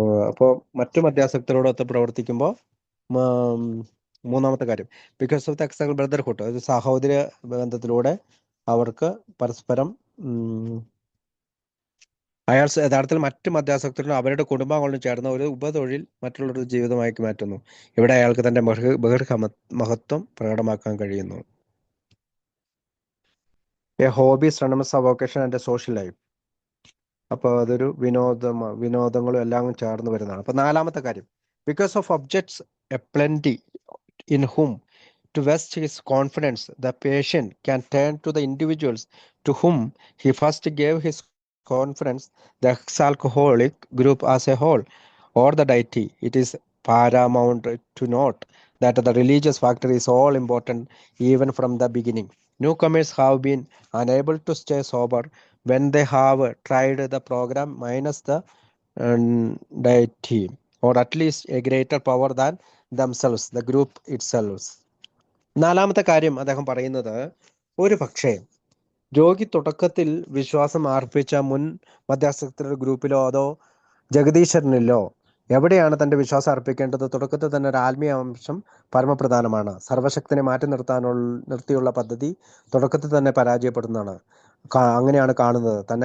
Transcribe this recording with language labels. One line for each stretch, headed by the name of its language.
Malayalam: അപ്പോൾ മറ്റു മധ്യാസക്തരോടൊത്ത് പ്രവർത്തിക്കുമ്പോൾ മൂന്നാമത്തെ കാര്യം
English: because of the external brotherhood,
Malayalam: ഒരു സഹോദര ബന്ധത്തിലൂടെ അവർക്ക് പരസ്പരം അയാൾ യഥാർത്ഥത്തിൽ മറ്റ് മധ്യാസക്തരും അവരുടെ കുടുംബാംഗങ്ങളും ചേർന്ന ഒരു ഉപതൊഴിൽ മറ്റുള്ളവരുടെ ജീവിതമാക്കി മാറ്റുന്നു. ഇവിടെ അയാൾക്ക് തന്റെ മഹത്വം പ്രകടമാക്കാൻ കഴിയുന്നു.
English: A hobby, strenuous avocation and a social life.
Malayalam: അപ്പോൾ അതൊരു വിനോദങ്ങളും എല്ലാം ചേർന്ന് വരുന്നതാണ്. അപ്പൊ നാലാമത്തെ കാര്യം
English: Because of objects a plenty in whom to vest his confidence, the patient can turn to the individuals to whom he first gave his confidence, the ex-alcoholic group as a whole, or the deity. It is paramount to note that the religious factor is all important even from the beginning. Newcomers have been unable to stay sober when they have tried the program minus the deity, or at least a greater power than themselves, the group itself.
Malayalam: നാലാമത്തെ കാര്യം അദ്ദേഹം പറയുന്നത്, ഒരു പക്ഷേ രോഗി തുടക്കത്തിൽ വിശ്വാസം അർപ്പിച്ച മുൻ മധ്യാസക്തരുടെ ഗ്രൂപ്പിലോ അതോ ജഗദീശ്വരനിലോ എവിടെയാണ് തന്റെ വിശ്വാസം അർപ്പിക്കേണ്ടത്? തുടക്കത്തിൽ തന്നെ ഒരു ആത്മീയ അംശം പരമപ്രധാനമാണ്. സർവശക്തനെ മാറ്റി നിർത്തിയുള്ള പദ്ധതി തുടക്കത്തിൽ തന്നെ പരാജയപ്പെടുന്നതാണ്. അങ്ങനെയാണ് കാണുന്നത്.